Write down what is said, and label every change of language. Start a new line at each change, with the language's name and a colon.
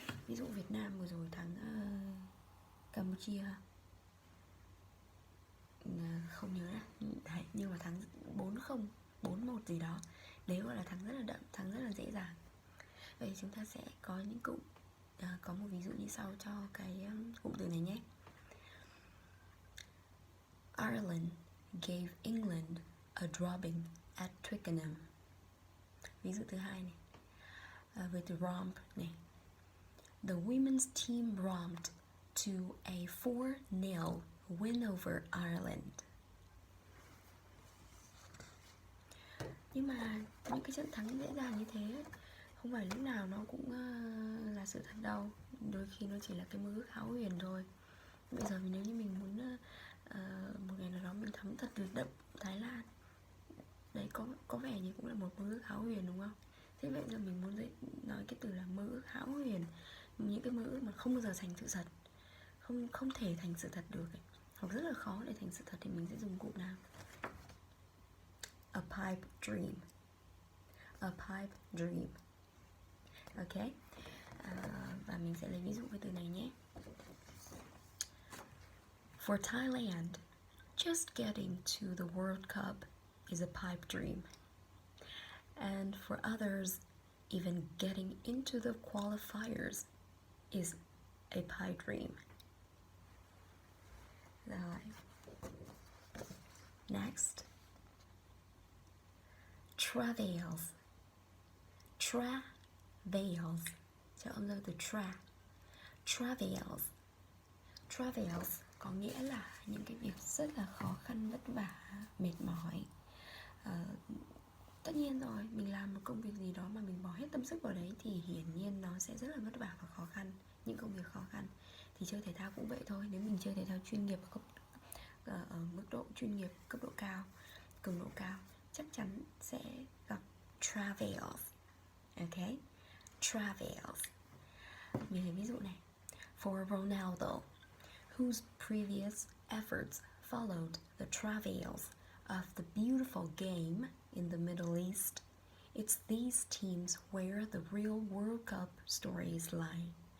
Vietnamese: Ví dụ Việt Nam vừa rồi thắng Campuchia, không nhớ là đấy, nhưng mà thắng 4-0, 4-1 gì đó. Đấy gọi là thắng rất là đậm, thắng rất là dễ dàng. Vậy chúng ta sẽ có những cụm, có một ví dụ như sau cho cái cụm từ này nhé.
English: Ireland gave England a drubbing at Twickenham.
Vietnamese: Ví dụ thứ hai này, với từ romp này.
English: The women's team romped to a 4-0 win over Ireland.
Vietnamese: Nhưng mà những cái trận thắng dễ dàng như thế không phải lúc nào nó cũng là sự thật đâu. Đôi khi nó chỉ là cái mơ ước hão huyền thôi. Bây giờ nếu như mình muốn một ngày nào đó mình thắng thật tuyệt đậm Thái Lan, đấy có vẻ như cũng là một mơ ước hão huyền đúng không? Thế vậy giờ mình muốn nói cái từ là mơ ước hão huyền, những cái mơ ước mà không bao giờ thành sự thật, không thể thành sự thật được ấy, hoặc rất là khó để thành sự thật, thì mình sẽ dùng cụm nào?
English: A pipe dream. A pipe dream. Ok.
Vietnamese: Và mình sẽ lấy ví dụ với từ này nhé.
English: For Thailand, just getting to the World Cup is a pipe dream. And for others, even getting into the qualifiers is a pipe dream.
Vietnamese: Rồi.
English: Next. Travails. Travails.
Vietnamese: Cho âm dương từ Travails. Travails có nghĩa là những cái việc rất là khó khăn, vất vả, mệt mỏi. Tất nhiên rồi, mình làm một công việc gì đó mà mình bỏ hết tâm sức vào đấy thì hiển nhiên nó sẽ rất là vất vả và khó khăn. Những công việc khó khăn. Thì chơi thể thao cũng vậy thôi. Nếu mình chơi thể thao chuyên nghiệp ở mức độ chuyên nghiệp, cấp độ cao, cường độ cao, chắc chắn sẽ gặp travails. Ok. Travails. Mình lấy ví dụ này.
English: For Ronaldo, whose previous efforts followed the travails of the beautiful game in the Middle East, it's these teams where the real World Cup stories lie.